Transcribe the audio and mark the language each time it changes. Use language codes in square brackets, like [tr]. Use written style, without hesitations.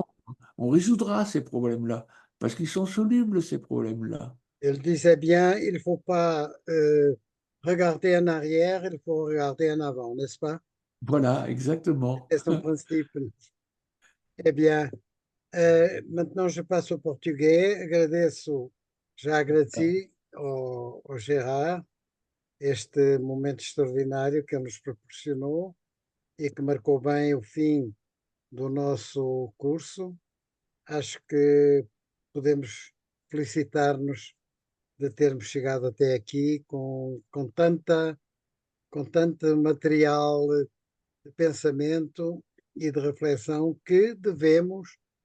[fr] Non, on résoudra ces problèmes-là, parce qu'ils sont solubles, ces problèmes-là. Il disait bien, il ne faut pas regarder en arrière, il faut regarder en avant, n'est-ce pas? Voilà, exactement. C'est son principe. Eh bien, maintenant je passe au português. [pt] Agradeço, já agradeci ao Gerard este momento extraordinário que ele nos proporcionou e que marcou bem o fim do nosso curso. Acho que podemos felicitar-nos de termos chegado até aqui com tanto material de pensamento e de reflexão que devemos,